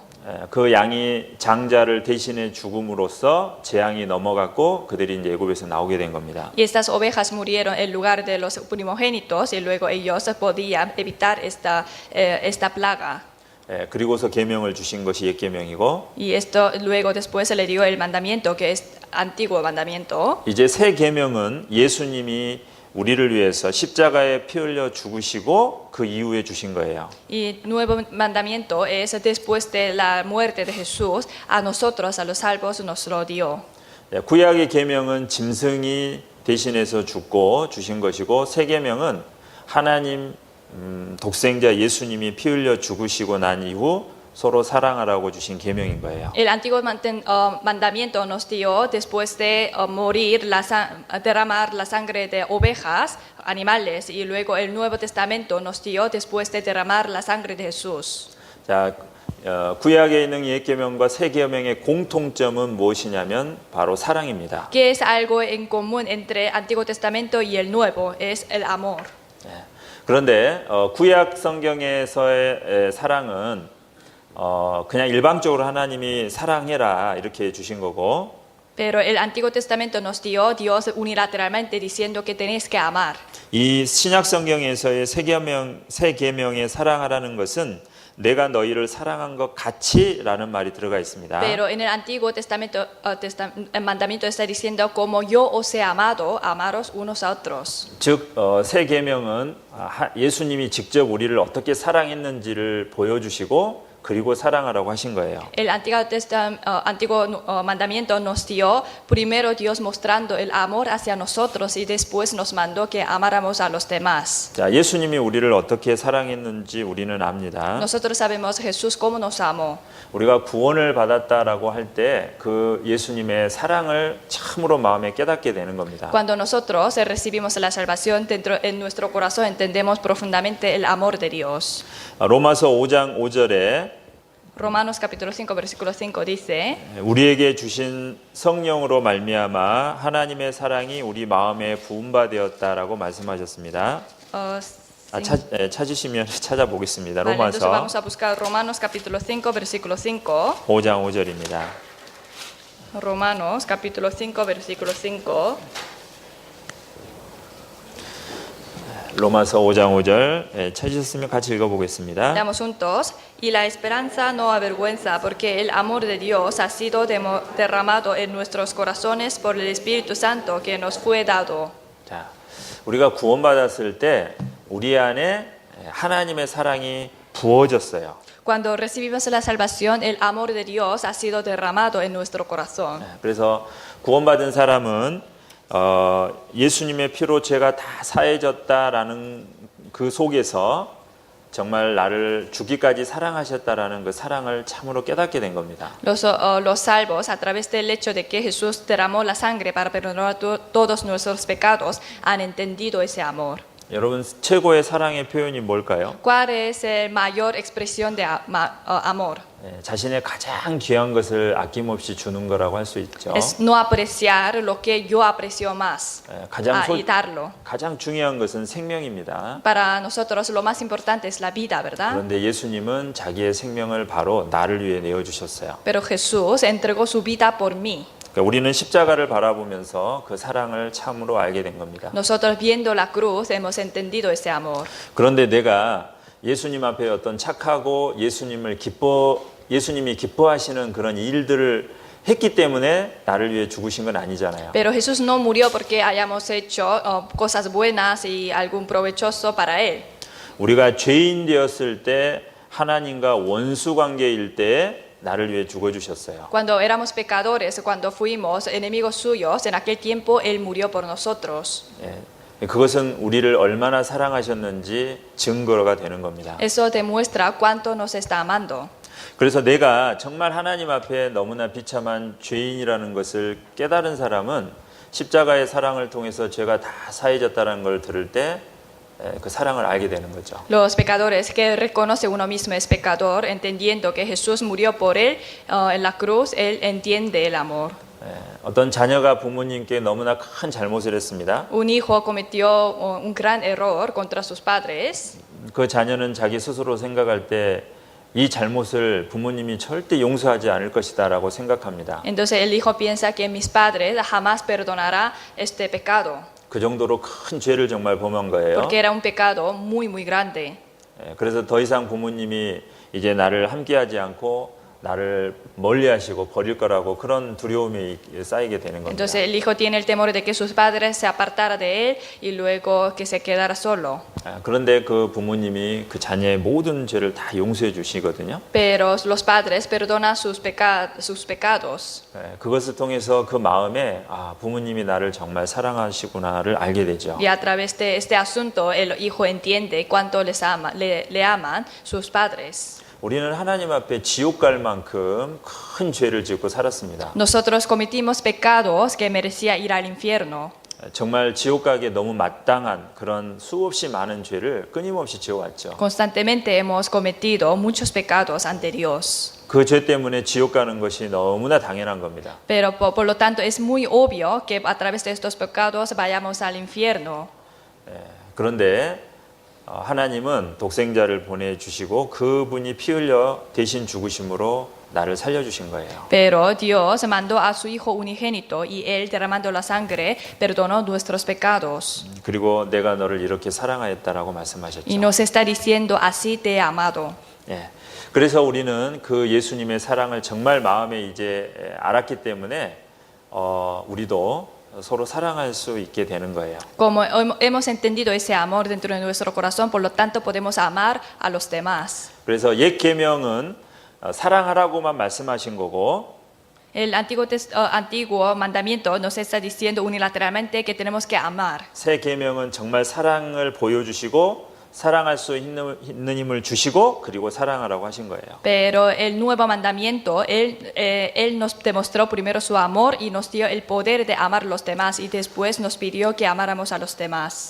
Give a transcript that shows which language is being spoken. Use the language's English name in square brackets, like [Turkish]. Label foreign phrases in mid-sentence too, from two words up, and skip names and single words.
[Korean] 그 양이 장자를 대신해 죽음으로써 재앙이 넘어갔고 그들이 이제 애굽에서 나오게 된 겁니다. [Spanish] Y estas ovejas murieron en lugar de los primogénitos y luego ellos podían evitar esta plaga. [Korean] 그리고서 계명을 주신 것이 옛 계명이고 [Spanish] Y esto luego después se le dio el mandamiento que es antiguo mandamiento. [Korean] 이제 새 계명은 예수님이 우리를 위해서 십자가에 피 흘려 죽으시고 그 이후에 주신 거예요. [Spanish] Y nuevo mandamiento es después de la muerte de Jesús, a nosotros, a los salvos, nos lo dio. [Korean] 구약의 계명은 짐승이 대신해서 죽고 주신 것이고 새 계명은 하나님 독생자 예수님이 피 흘려 죽으시고 난 이후 서로 사랑하라고 주신 계명인 거예요. [Spanish] El antiguo mandamiento nos dio después de morir, derramar la sangre de ovejas, animales, y luego el Nuevo Testamento nos dio después de derramar la sangre de Jesús. [Korean] 자, 구약에 있는 옛 계명과 새 계명의 공통점은 무엇이냐면 바로 사랑입니다. [Spanish] ¿Qué es algo en común entre Antiguo Testamento y el Nuevo? Es el amor. [Korean] 그런데 구약 성경에서의 사랑은 그냥 일방적으로 하나님이 사랑해라 이렇게 주신 거고 [Spanish] Pero el Antiguo Testamento nos dio Dios unilateralmente diciendo que tenéis que amar. [Korean] 이 신약 성경에서의 새 계명의 사랑하라는 것은 내가 너희를 사랑한 것 같이라는 말이 들어가 있습니다. [Spanish] Pero en el Antiguo Testamento el mandamiento está diciendo como yo os he amado, amaros unos a otros. [Korean] 즉 새 계명은 예수님이 직접 우리를 어떻게 사랑했는지를 보여주시고 그리고 사랑하라고 하신 거예요. [Spanish] El antiguo mandamiento nos dio primero Dios mostrando el amor hacia nosotros y después nos mandó que amáramos a los demás. [Korean] 자, 예수님이 우리를 어떻게 사랑했는지 우리는 압니다. [Spanish] Nosotros sabemos Jesús cómo nos amó. [Korean] 우리가 구원을 받았다라고 할 때 그 예수님의 사랑을 참으로 마음에 깨닫게 되는 겁니다. [Spanish] Cuando nosotros recibimos la salvación dentro en nuestro corazón entendemos profundamente el amor de Dios. [Korean] 로마서 5장 5절에 [Spanish] Romanos capítulo 5 versículo 5 dice [Korean] 우리에게 주신 성령으로 말미암아 하나님의 사랑이 우리 마음에 부음받았다라고 말씀하셨습니다. 찾으시면 찾아보겠습니다. [Spanish] Vale, entonces [Korean] 로마서 [Spanish] vamos a buscar Romanos capítulo 5 versículo 5. [Korean] 5장 5절입니다. [Spanish] Romanos capítulo 5 versículo 5. [Korean] 로마서 5장 5절 찾으셨으면 같이 읽어보겠습니다. [Spanish] Leamos juntos. Y la esperanza no avergüenza, porque el amor de Dios ha sido derramado en nuestros corazones por el Espíritu Santo que nos fue dado. [Korean] 자, 우리가 구원받았을 때 우리 안에 하나님의 사랑이 부어졌어요. [Spanish] Cuando recibimos la salvación, el amor de Dios ha sido derramado en nuestro corazón. [Korean] 그래서 구원받은 사람은 예수님의 피로 죄가 다 사해졌다라는 그 속에서 정말 나를 죽기까지 사랑하셨다라는 그 사랑을 참으로 깨닫게 된 겁니다. [Spanish] Los salvos, a través del hecho de que Jesús derramó la sangre para perdonar todos nuestros pecados, han entendido ese amor. [Korean] 여러분 최고의 사랑의 표현이 뭘까요? [Spanish] ¿Cuál es la mayor expresión de amor? [Korean] 자신의 가장 귀한 것을 아낌없이 주는 거라고 할 수 있죠. [Spanish] Es no apreciar lo que yo aprecio más y darlo. [Korean] 가장 중요한 것은 생명입니다. [Spanish] Para nosotros lo más importante es la vida, ¿verdad? [Korean] 그런데 예수님은 자기의 생명을 바로 나를 위해 내어주셨어요. [Spanish] Pero Jesús entregó su vida por mí. [Korean] 그러니까 우리는 십자가를 바라보면서 그 사랑을 참으로 알게 된 겁니다. [Spanish] Nosotros viendo la cruz hemos entendido ese amor. [Korean] 그런데 내가 예수님 앞에 어떤 착하고 예수님이 기뻐하시는 그런 일들을 했기 때문에 나를 위해 죽으신 건 아니잖아요. [Spanish] Pero Jesús no murió porque hayamos hecho cosas buenas y algún provechoso para él. [Korean] 우리가 죄인 되었을 때 하나님과 원수 관계일 때 나를 위해 죽어주셨어요. [Spanish] Cuando éramos pecadores, cuando fuimos enemigos suyos, en aquel tiempo él murió por nosotros. [Korean] 그것은 우리를 얼마나 사랑하셨는지 증거가 되는 겁니다. [Spanish] Eso demuestra cuánto nos está amando. [Korean] 그래서 내가 정말 하나님 앞에 너무나 비참한 죄인이라는 것을 깨달은 사람은 십자가의 사랑을 통해서 죄가 다 사해졌다는 걸 들을 때 그 사랑을 알게 되는 거죠. [Spanish] Los pecadores que reconoce uno mismo es pecador, entendiendo que Jesús murió por él en la cruz, él entiende el amor. [Korean] 어떤 자녀가 부모님께 너무나 큰 잘못을 했습니다. [Spanish] Un hijo cometió un gran error contra sus padres. [Korean] 그 자녀는 자기 스스로 생각할 때 이 잘못을 부모님이 절대 용서하지 않을 것이다라고 생각합니다. [Spanish] Entonces el hijo piensa que mis padres jamás perdonará este pecado. [Korean] 그 정도로 큰 죄를 정말 범한 거예요. [Spanish] Porque era un pecado muy, muy grande. [Korean] 그래서 더 이상 부모님이 이제 나를 함께하지 않고 나를 멀리하시고 버릴 거라고 그런 두려움이 쌓이게 되는 겁니다. [Spanish] Entonces el hijo tiene el temor de que sus padres se apartaran de él y luego que se quedara solo. [Korean] 그런데 그 부모님이 그 자녀의 모든 죄를 다 용서해 주시거든요. [Spanish] Pero los padres perdonan sus pecados. [Korean] 그것을 통해서 그 마음에 부모님이 나를 정말 사랑하시구나를 알게 되죠. [Spanish] Y a través de este asunto el hijo entiende cuánto le aman sus padres. [Korean] 우리는 하나님 앞에 지옥 갈 만큼 큰 죄를 짓고 살았습니다. [Spanish] Nosotros cometimos pecados que merecía ir al infierno. [Korean] 정말 지옥 가기에 너무 마땅한 그런 수없이 많은 죄를 끊임없이 지어왔죠. [Spanish] Constantemente hemos cometido muchos pecados ante Dios. [Korean] 그 죄 때문에 지옥 가는 것이 너무나 당연한 겁니다. [Spanish] Pero por lo tanto es muy obvio que a través de estos pecados vayamos al infierno. [Korean] 그런데 하나님은 독생자를 보내주시고 그분이 피 흘려 대신 죽으심으로 나를 살려주신 거예요. [Spanish] Pero Dios mandó a su Hijo unigénito y Él derramando la sangre perdonó nuestros pecados. [Korean] 그리고 내가 너를 이렇게 사랑하였다라고 말씀하셨죠. [Spanish] Y nos está diciendo así te he amado. [Korean] 예. 그래서 우리는 그 예수님의 사랑을 정말 마음에 이제 알았기 때문에 우리도 서로 사랑할 수 있게 되는 거예요. [Spanish] Como hemos entendido ese amor dentro de nuestro corazón, por lo tanto podemos amar a los demás. [Korean] 그래서 옛 계명은 사랑하라고만 말씀하신 거고 [Spanish] El antiguo mandamiento nos está diciendo unilateralmente que tenemos que amar. [Korean] 새 계명은 정말 사랑을 보여주시고 사랑할 수 있는 힘을 주시고 그리고 사랑하라고 하신 거예요. [Spanish] Pero el nuevo mandamiento, él nos demostró primero su amor y nos dio el poder de amar a los demás y después nos pidió que amáramos a los demás.